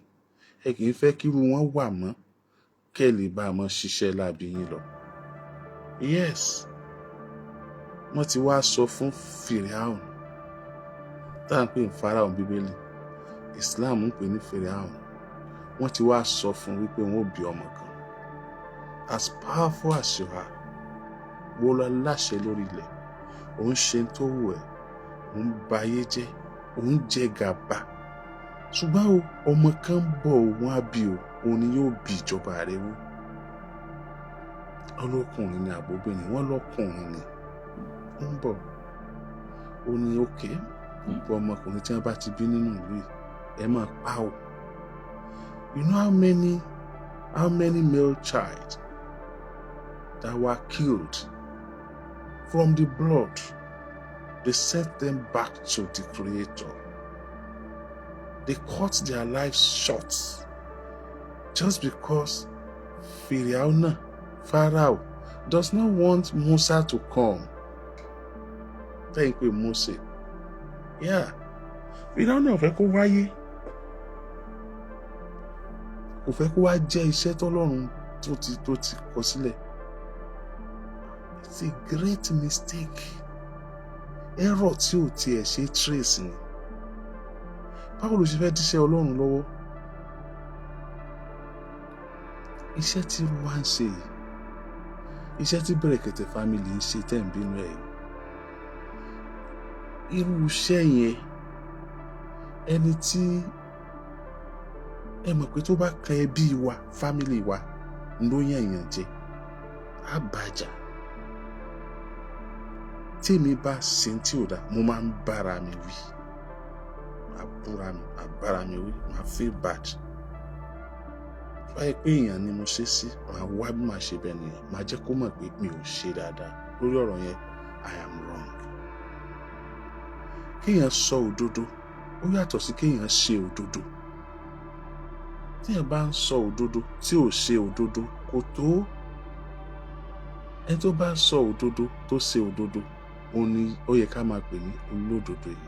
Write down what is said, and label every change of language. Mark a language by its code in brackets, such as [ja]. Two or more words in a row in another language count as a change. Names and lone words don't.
[yo] Ẹ kì í fẹ́ kí irú wọn wà mọ́ kẹ́ lè bá mọ́ ṣiṣẹ́ láàbí yín lọ. Yes, wọ́n ti wá sọ fún Fíráùn, tá à ń pè ní Fáráò Bíbélì, Islam ń pè ní Fíráùn. Wọ́n ti wá sọ fún wípé wọ́n ó bí ọmọ kan. [en] As powerful as you are, [yo] wọ́n lọ láṣẹ lórí ilẹ̀, òun ṣe tó wù ẹ́, òun ba ayé jẹ́, òun jẹ gàba. Ṣùgbọ́n ọmọ kan bọ̀ òun á bí o, òun ni yóò bí ìjọba rẹ̀ wó. Ọlọ́kùnrin ni àbóbìnrin, wọ́n lọ́kùnrin ni. Ó ń bọ̀, ó ní òkè, gbogbo ọmọkùnrin tí wọ́n bá ti bí nínú ìlú yìí, ẹ máa pa o. [en] You know how many male child that were killed from the blood? They sent them back to the Creator. They cut their lives short just because Pharaoh does not want Musa to come. Thank you, [yo] Moses. Yeah, Pharaoh náà fẹ́ kó wáyé. Kò fẹ́ kó wá jẹ́ iṣẹ́ tọ́lọ́run tó ti kọ sílẹ̀. [en] It's a great mistake. [yo] Error tí ò tiẹ̀ ṣe trace ni. Báwo ló ṣe fẹ́ díṣẹ́ Ọlọ́run lọ́wọ́? Iṣẹ́ tí wá ń ṣe yìí, iṣẹ́ tí Bẹ̀rẹ̀kẹ̀tẹ̀ family ń ṣe tẹ́ ń bínú ẹ̀ yìí. Irú iṣẹ́ yẹn, ẹni tí ẹ mọ̀ pé tó bá kan ẹbí wa, family wa, ló yàn yàn jẹ, àbájá. Tí èmi bá ṣe tí ò dá, mo máa ń bára mi wí. Àbára mi wí, máa [en] feel bad. [yo] Báyìí pé èèyàn ni mo ṣe sí, màá wá bí màá ṣe bẹ́ẹ̀ nìyẹn, màá jẹ́ kó mọ̀ pé mi ò ṣe dáadáa. Lórí ọ̀rọ̀ yẹn, [en] I am wrong. [yo] Kéèyàn sọ òdodo, ó yàtọ̀ sí kéèyàn ṣe òdodo. Tí èèyàn bá ń sọ òdodo tí ò ṣe òdodo, kò tó. Ẹni tó bá ń sọ òdodo tó ṣe òdodo, òun ni ó yẹ ká máa pè ní olódodo yìí.